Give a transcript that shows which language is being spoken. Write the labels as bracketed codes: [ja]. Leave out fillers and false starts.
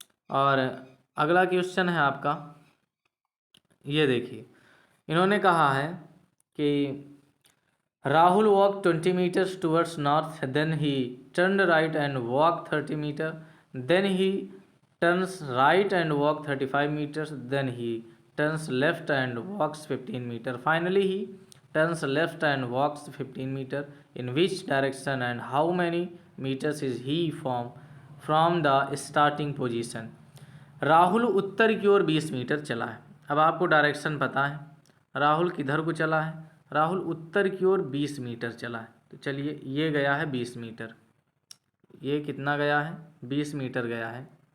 [hi] और अगला क्वेश्चन है आपका, ये देखिए, इन्होंने कहा है कि [en] Rahul walk 20 metres towards north, then he turn right and walk 30 metre, then he turns right and walk 35 metres, then he turns left and walks 15 metre, finally he turns left and walks 15 meter. In which direction and how many meters is he from the starting position? [hi] Rahul उत्तर की ओर 20 metre चला है। अब आपको direction पता है, राहुल किधर को चला है, राहुल उत्तर की ओर 20 मीटर चला है। तो चलिए, ये गया है 20 मीटर, ये कितना गया है, 20 मीटर गया है।